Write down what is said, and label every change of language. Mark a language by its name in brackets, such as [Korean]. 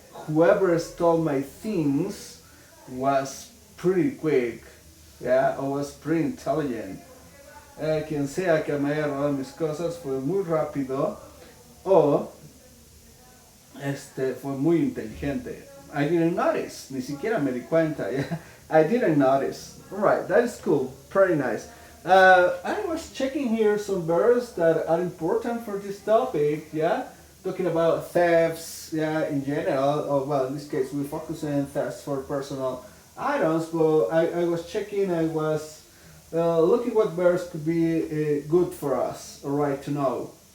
[English] Whoever stole my things was pretty quick, yeah, or was pretty intelligent. [Spanish] Quien sea que me haya robado mis cosas fue muy rápido o fue muy inteligente. [English] I didn't notice, [Spanish] ni siquiera me di cuenta. [English] Yeah? I didn't notice. Alright, that is cool, pretty nice. I was checking here some verbs that are important for this topic, yeah? Talking about thefts, yeah, in general, or well, in this case, we're focusing on thefts for personal items, but I was checking, I was looking what verbs could be good for us, alright, to know.